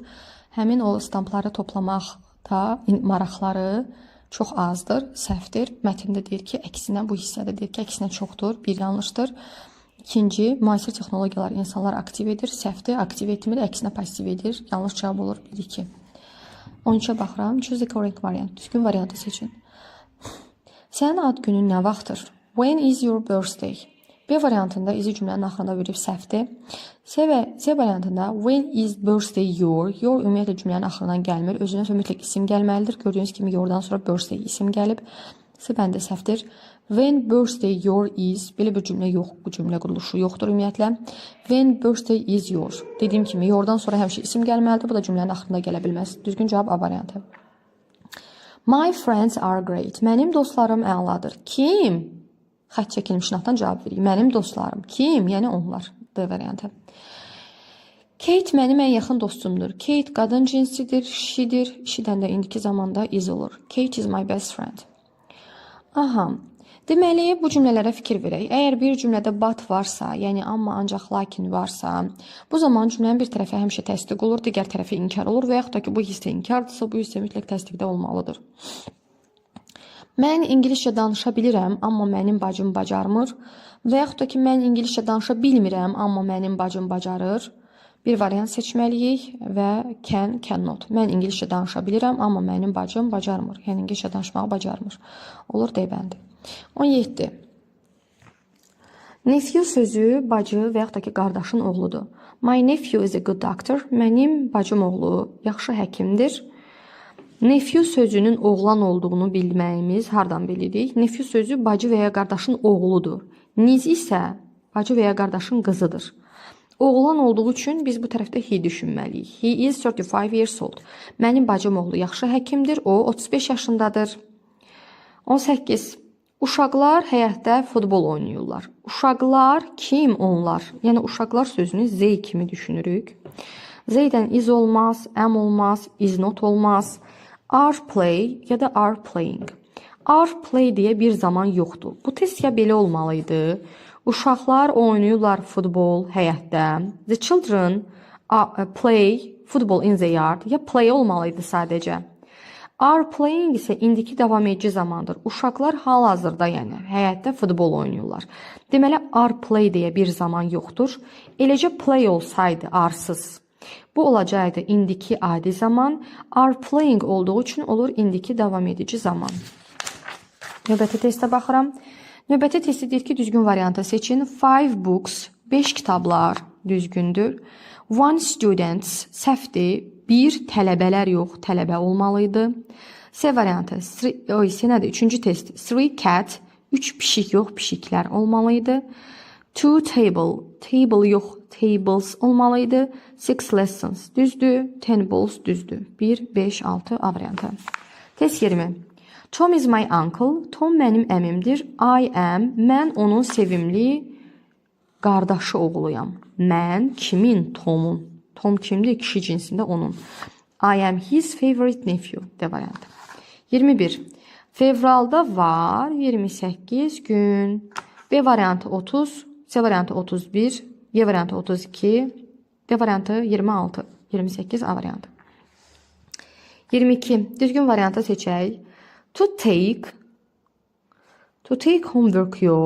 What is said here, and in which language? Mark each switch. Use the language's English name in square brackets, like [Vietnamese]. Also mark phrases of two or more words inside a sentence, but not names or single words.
[Azerbaijani] Həmin o stampları toplamaqda maraqları çox azdır, səhvdir. Mətndə deyir ki, əksinə bu hissədə deyir ki, əksinə çoxdur, bir yanlışdır. İkinci, müasir texnologiyalar insanlar aktiv edir, səhvdir, aktiv etmir, əksinə pasiv edir. Yanlış cavab olur 1-2. 13-ə baxıram. [English] Choose the correct variant. [Azerbaijani] Düzgün variantı seçin. Sənin ad günün nə vaxtdır? [English] When is your birthday? [Azerbaijani] B variantında izi cümlənin axırında verib səhvdir. [English] C variantında when is birthday your? [Azerbaijani] Your ümumiyyətlə cümlənin axırından gəlmir. Özünə mütləq isim gəlməlidir. Gördüyünüz kimi yordan sonra birthday isim gəlib. C bəndə səhvdir. [English] When birthday your is, [Azerbaijani] belə bir cümlə yox, bu cümlə quruluşu yoxdur ümumiyyətlə. [English] When birthday is your. [Azerbaijani] Dediyim kimi yordan sonra həmişə isim gəlməlidir. Bu da cümlənin axırında gələ bilməz. Düzgün cavab A variantı. [English] My friends are great. [Azerbaijani] Mənim dostlarım əladır. Kim? Xətt çəkilmiş notdan cavab verir. Mənim dostlarım. Kim? Yəni onlar. D variantı. Kate mənim ən yaxın dostumdur. Kate qadın cinsidir, she'dir. She'dən də indiki zamanda is olur. [English] Kate is my best friend. Aha. [Azerbaijani] Deməli, bu cümlələrə fikir verək. Əgər bir cümlədə but varsa, yəni amma ancaq lakin varsa, bu zaman cümlənin bir tərəfi həmişə təsdiq olur, digər tərəfi inkar olur və yaxud da ki, bu hissə inkardırsa, bu hissə mütləq təsdiqdə olmalıdır. Mən ingiliscə danışa bilirəm, amma mənim bacım bacarmır. Və yaxud da ki, mən ingiliscə danışa bilmirəm, amma mənim bacım bacarır. Bir variant seçməliyik və [English] can, cannot. [Azerbaijani] Mən ingiliscə danışa bilirəm, amma mənim bacım bacarmır. Yəni ingiliscə danışmağı bacarmır. Olur D bəndi. 17. Nephew sözü bacı və yaxud da ki, qardaşın oğludur. [English] My nephew is a good doctor. [Azerbaijani] Mənim bacım oğlu yaxşı həkimdir. Nephew sözünün oğlan olduğunu bilməyimiz hardan bilirik? Nephew sözü bacı və ya qardaşın oğludur. Niece isə bacı və ya qardaşın qızıdır. Oğlan olduğu üçün biz bu tərəfdə he düşünməliyik. [English] He is 35 years old. [Azerbaijani] Mənim bacım oğlu yaxşı həkimdir. O 35 yaşındadır. 18. Uşaqlar həyətdə futbol oynayırlar. Uşaqlar kim onlar? Yəni uşaqlar sözünü Z kimi düşünürük. Z-dən is olmaz, am olmaz, [English] is not [Azerbaijani] olmaz. [English] Are play ya da are playing. Are play [Azerbaijani] deyə bir zaman yoxdur. Bu test ya belə olmalıydı. Uşaqlar oynayırlar futbol həyətdə. [English] The children play football in the yard. [Azerbaijani] Ya play olmalıydı sadəcə. [English] Are playing [Azerbaijani] isə indiki davam edici zamandır. Uşaqlar hal-hazırda, yəni həyətdə futbol oynayırlar. Deməli, [English] are play [Azerbaijani] deyə bir zaman yoxdur. Eləcə play olsaydı arsız. Bu olacaqdı indiki adi zaman. [English] Are playing [Azerbaijani] olduğu üçün olur indiki davam edici zaman. Növbəti testə baxıram. Növbəti testi deyir ki, düzgün variantı seçin. 5 books, 5 kitablar düzgündür. 1 students, səhvdir. 1 tələbələr yox, tələbə olmalıydı. C variantı, nədir? Üçüncü test. 3 cat, 3 pişik yox, pişiklər olmalıydı. 2 table, table yox, tables olmalıydı. 6 lessons, düzdür. 10 balls, düzdür. 1, 5, 6 A variantı. [English] Test 20. Tom is my uncle. [Azerbaijani] Tom mənim əmimdir. [English] I am, [Azerbaijani] mən onun sevimli qardaşı oğluyam. Mən kimin? Tomun. Tom kimdir? Kişi cinsində onun. [English] I am his favorite nephew. [Azerbaijani] D variantı. 21. Fevralda var 28 gün. B variantı 30. C variantı 31. Y variantı 32. D variantı 26. 28 A variantı. 22. Düzgün variantı seçək. [English] To take homework yox.